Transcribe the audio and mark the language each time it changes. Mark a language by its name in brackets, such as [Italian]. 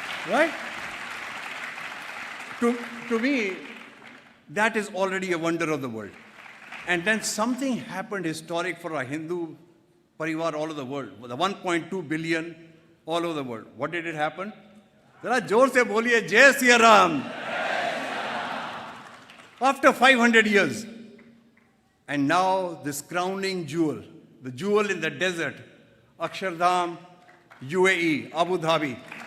[English] Right? To me, that is already a wonder of the world. And then something happened historic for our Hindu parivar all over the world, the 1.2 billion all over the world. What did it happen? [Hindi] Zara जोर से बोलिए जय Siya Ram. [English] After 500 years, and now this crowning jewel, the jewel in the desert, Akshardham, UAE, Abu Dhabi.